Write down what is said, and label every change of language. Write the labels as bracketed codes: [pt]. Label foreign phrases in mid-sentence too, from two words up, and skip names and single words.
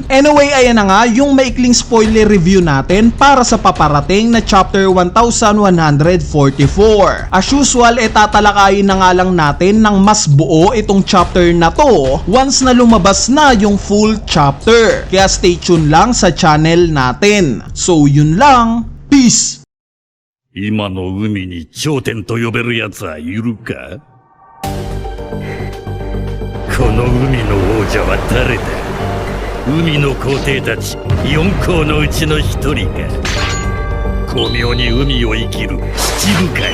[tl] Anyway, ayan na nga yung maikling [en] spoiler review [tl] natin para sa paparating na chapter 1144. [en] As usual, [tl] tatalakayin na nga lang natin ng mas buo itong chapter na to once na lumabas na yung [en] full chapter. [tl] Kaya [en] stay tuned [tl] lang sa channel natin. So yun lang. Peace! [ja] 今の海に頂点と呼べる奴はいるか？この海の王者は誰だ？海の皇帝たち4皇のうちの一人か？巧妙に海を生きる七部会か？